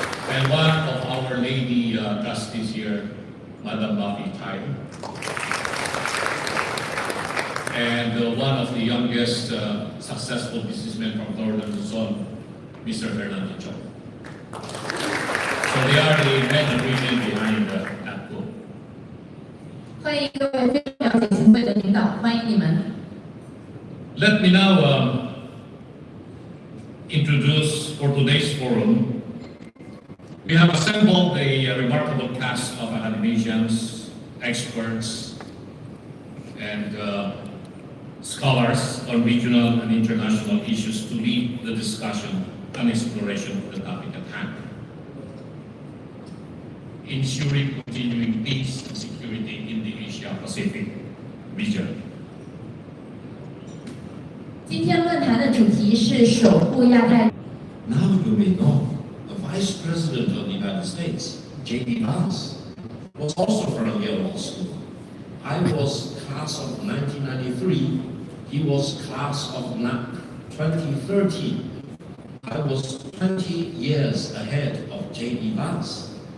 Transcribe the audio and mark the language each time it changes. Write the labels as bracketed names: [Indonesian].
[English] And one of our lady trustees here, Madam Mavi Tai. And one of the youngest successful businessmen from Northern Luzon, Mr. Fernando Cho. So they are the men and women behind APCO. [Chinese] 欢迎各位非常了解协会的领导，欢迎你们。 [English] Let me now introduce for today's forum. We have assembled a remarkable cast of academicians, experts, and scholars on regional and international issues to lead the discussion and exploration of the topic at hand, ensuring continuing peace and security in the Asia-Pacific region. [Chinese] 今天论坛的主题是守护亚太。 [English] Now you may know the Vice President of the United States, J.D. Vance, was also from Yale Law School. I was class of 1993. He was class of 2013. I was 20 years ahead of J.D. Vance.